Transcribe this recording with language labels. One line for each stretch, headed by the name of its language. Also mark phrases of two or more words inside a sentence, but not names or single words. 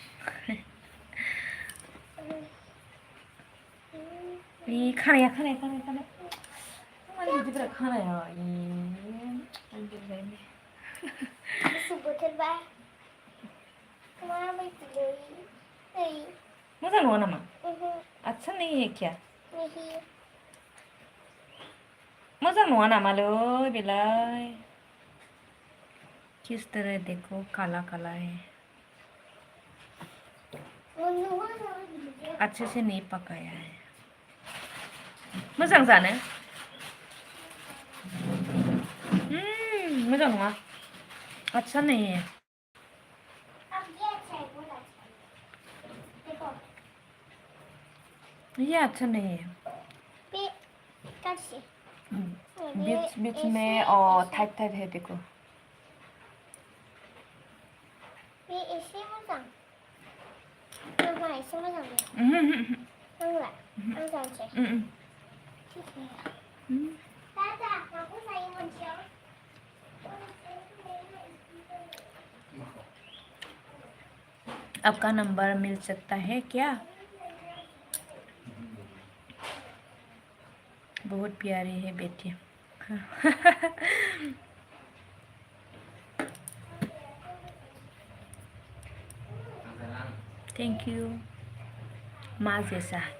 Bodo: बे खानाया खानाया खानाया खानाया मानो बिदिब्रा खानाया? गुसु बोथोरबा माबायदि नै मोजां नङा नामा?
Hindi: अच्छा नहीं है क्या? नहीं
Bodo: मोजां नङा नामालै बेलाय?
Hindi: किस तरह देखो काला काला है, अच्छे से नहीं पकाया है।
Bodo: मोजां जानो? मोजां नङा,
Hindi: अच्छा नहीं है। अब ये अच्छा है बहुत अच्छा है देखो ये अच्छा नहीं है। पे कैसे बीच बीच में टाइट टाइट है देखो। ये ऐसे
Bodo: मोजां नामा ऐसे मोजां नांला आं जानोसै
Hindi: ठीक है दादा
Bodo: माखौ जायो मोनसेयाव
Hindi: आपका नंबर मिल सकता है क्या? बहुत प्यारी है बेटी।
English: thank you
Hindi: माँ जैसा।